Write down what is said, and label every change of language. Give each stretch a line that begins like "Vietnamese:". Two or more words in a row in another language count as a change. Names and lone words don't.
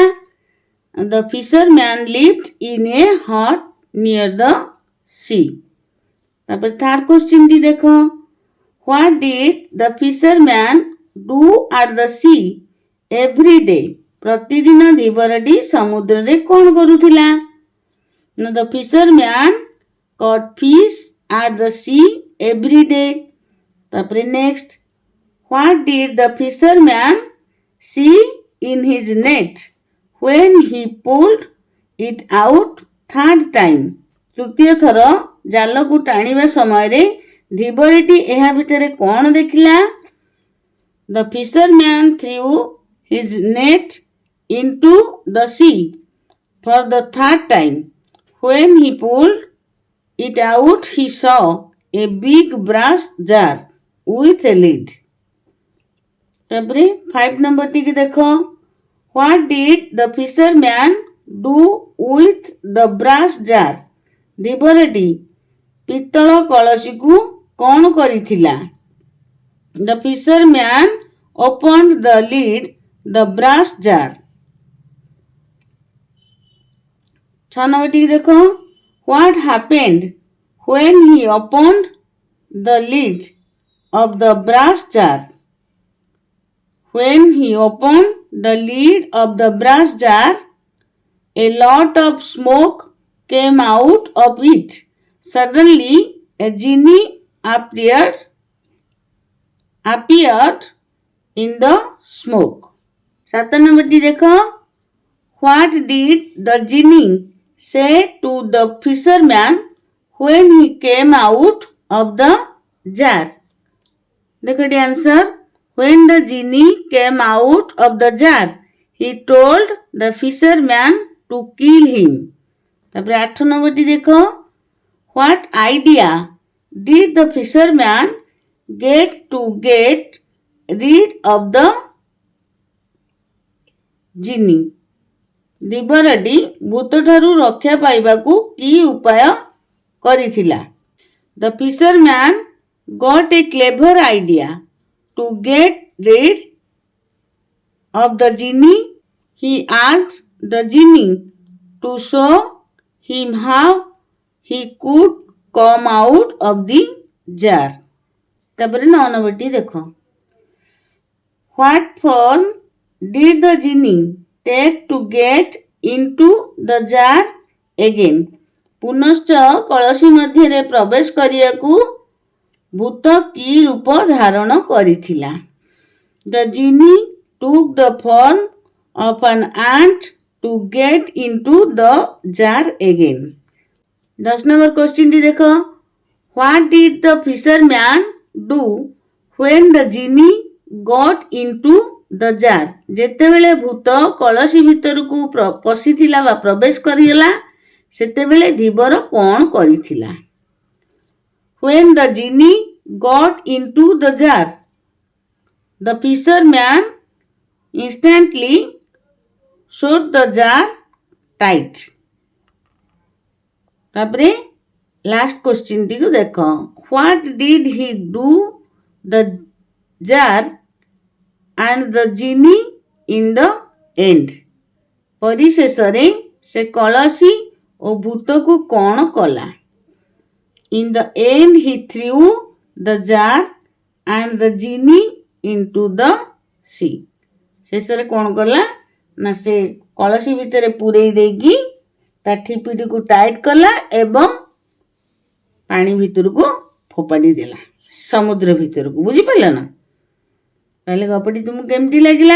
English: The fisherman lived in a hut near the sea.
Odia: ତାପରେ ଥାର୍ଡ କ୍ୱେଶ୍ଚିନ୍ଟି ଦେଖ,
English: What did the fisherman do at the sea every day?
Odia: ପ୍ରତିଦିନ ଧୀବରଟି ସମୁଦ୍ରରେ କ'ଣ କରୁଥିଲା?
English: The fisherman caught fish at the sea every day.
Odia: ତାପରେ ନେକ୍ସଟ,
English: what did the fisherman see in his net when he pulled it out third time?
Odia: ତୃତୀୟ ଥର ଜାଲକୁ ଟାଣିବା ସମୟରେ ଧୀବରଟି ଏହା ଭିତରେ କ'ଣ ଦେଖିଲା?
English: The fisherman threw his net into the sea for the third time. When he pulled it out, he saw a big brass jar with a lid.
Odia: ତାପରେ 5 ନମ୍ବରଟିକି ଦେଖ,
English: what did the fisherman do with the brass jar?
Odia: ଧୀବରଟି ପିତ୍ତଳ କଳସୀକୁ କ'ଣ କରିଥିଲା?
English: The fisherman opened the lid, the brass jar.
Odia: 6 ନମ୍ବରଟିକି ଦେଖ,
English: what happened when he opened the lid of the brass jar? When he opened the lid of the brass jar, a lot of smoke came out of it. Suddenly, a genie appeared in the smoke.
Odia: 7 ନମ୍ବରଟି ଦେଖ,
English: what did the genie say to the fisherman when he came out of the jar?
Odia: ଦେଖ ଏଠି ଆନ୍ସର,
English: when the genie came out of the jar, he told the fisherman to kill him.
Odia: ତାପରେ 8 ନମ୍ବରଟି ଦେଖ,
English: what idea did the fisherman get rid of the genie?
Odia: ଧୀବରଟି ଭୂତଠାରୁ ରକ୍ଷା ପାଇବାକୁ କି ଉପାୟ କରିଥିଲା?
English: The fisherman got a clever idea to get rid of the genie. He asked the genie to show him how he could come out of the jar.
Odia: ତାପରେ 9 ନମ୍ବରଟି ଦେଖ।
English: What form did the genie take to get into the jar again?
Odia: ପୁନଶ୍ଚ କଳସୀ ମଧ୍ୟରେ ପ୍ରବେଶ କରିବାକୁ ଭୂତ କି ରୂପ ଧାରଣ କରିଥିଲା?
English: The genie took the form of an ant to get into the jar again.
Odia: 10
English: number question
Odia: ଟି ଦେଖ।
English: What did the fisherman do when the genie got into the jar?
Odia: ଯେତେବେଳେ ଭୂତ କଳସୀ ଭିତରକୁ ପଶିଥିଲା ବା ପ୍ରବେଶ କରିଗଲା ସେତେବେଳେ ଧୀବର କ'ଣ କରିଥିଲା?
English: When the genie got into the jar, the fisherman instantly shut the jar tight.
Odia: ତାପରେ
English: last question
Odia: ଟିକୁ ଦେଖ।
English: What did he do the jar and the genie in the end?
Odia: ପରିଶେଷରେ ସେ କଳସୀ ଓ ଭୂତକୁ କ'ଣ କଲା?
English: In the end he threw the jar and the genie into the sea.
Odia: ଶେଷରେ କ'ଣ କଲା ନା ସେ କଳସୀ ଭିତରେ ପୂରେଇ ଦେଇକି ତା ଠିପିଟିକୁ ଟାଇଟ୍ କଲା ଏବଂ ପାଣି ଭିତରକୁ ଫୋପାଡ଼ି ଦେଲା, ସମୁଦ୍ର ଭିତରକୁ। ବୁଝିପାରିଲ ନା? ତାହେଲେ ଗପଟି ତୁମକୁ କେମିତି ଲାଗିଲା?